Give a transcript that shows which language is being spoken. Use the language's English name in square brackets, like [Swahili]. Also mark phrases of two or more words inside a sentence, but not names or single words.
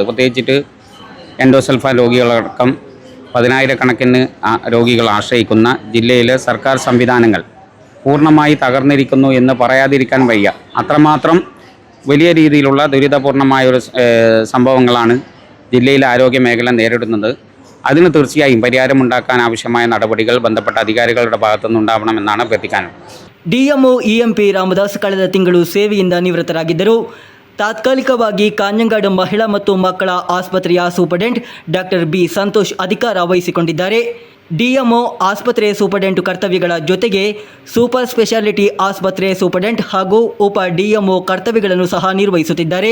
[Malayalam] പ്രത്യേകിച്ചിട്ട് എൻഡോസൾഫാൻ രോഗികളടക്കം 10,000 കണക്കിന് രോഗികൾ ആശ്രയിക്കുന്ന ജില്ലയിലെ സർക്കാർ സംവിധാനങ്ങൾ പൂർണ്ണമായി തകർന്നിരിക്കുന്നു എന്ന് പറയാതിരിക്കാൻ വയ്യ. അത്രമാത്രം വലിയ രീതിയിലുള്ള ദുരിതപൂർണമായൊരു സംഭവങ്ങളാണ് ജില്ലയിലെ ആരോഗ്യ മേഖല നേരിടുന്നത്. അതിന് തീർച്ചയായും പരിഹാരമുണ്ടാക്കാൻ ആവശ്യമായ നടപടികൾ ബന്ധപ്പെട്ട അധികാരികളുടെ ഭാഗത്തുനിന്നുണ്ടാവണമെന്നാണ് അഭ്യർത്ഥിക്കാനുള്ളത്. [Kannada] ಡಿಎಂಒ ಇಎಂಪಿ ರಾಮದಾಸ್ ಕಳೆದ ತಿಂಗಳು ಸೇವೆಯಿಂದ ನಿವೃತ್ತರಾಗಿದ್ದರು. ತಾತ್ಕಾಲಿಕವಾಗಿ ಕಾಂಜಂಗಾಡು ಮಹಿಳಾ ಮತ್ತು ಮಕ್ಕಳ ಆಸ್ಪತ್ರೆಯ [English] superintendent doctor [Kannada] ಬಿ ಸಂತೋಷ್ ಅಧಿಕಾರ ವಹಿಸಿಕೊಂಡಿದ್ದಾರೆ. ಡಿಎಂಒ ಆಸ್ಪತ್ರೆ ಸೂಪರ್ಡೆಂಟ್ ಕರ್ತವ್ಯಗಳ ಜೊತೆಗೆ [English] super speciality [Kannada] ಆಸ್ಪತ್ರೆ ಸೂಪರ್ಡೆಂಟ್ ಹಾಗೂ ಉಪ ಡಿಎಂಒ ಕರ್ತವ್ಯಗಳನ್ನು ಸಹ ನಿರ್ವಹಿಸುತ್ತಿದ್ದಾರೆ.